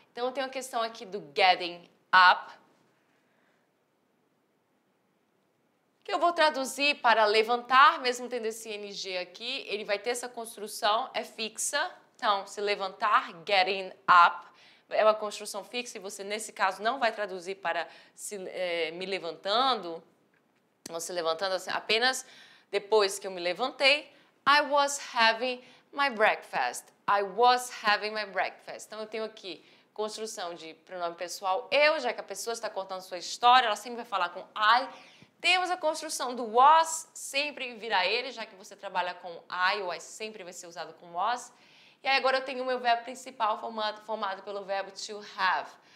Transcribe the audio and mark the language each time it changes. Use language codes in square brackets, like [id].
[pt] Então, eu tenho a questão aqui do getting up, que eu vou traduzir para levantar, mesmo tendo esse ing aqui. Ele vai ter essa construção, é fixa. Então, se levantar, getting up, é uma construção fixa e você, nesse caso, não vai traduzir para me levantando, ou se levantando assim, apenas depois que eu me levantei. [en] I was having my breakfast. I was having my breakfast. [pt] Então, eu tenho aqui construção de pronome pessoal eu, já que a pessoa está contando sua história, ela sempre vai falar com I. Temos a construção do was, sempre virá ele, já que você trabalha com I, o I sempre vai ser usado com was. E aí agora eu tenho o meu verbo principal formado pelo verbo to have.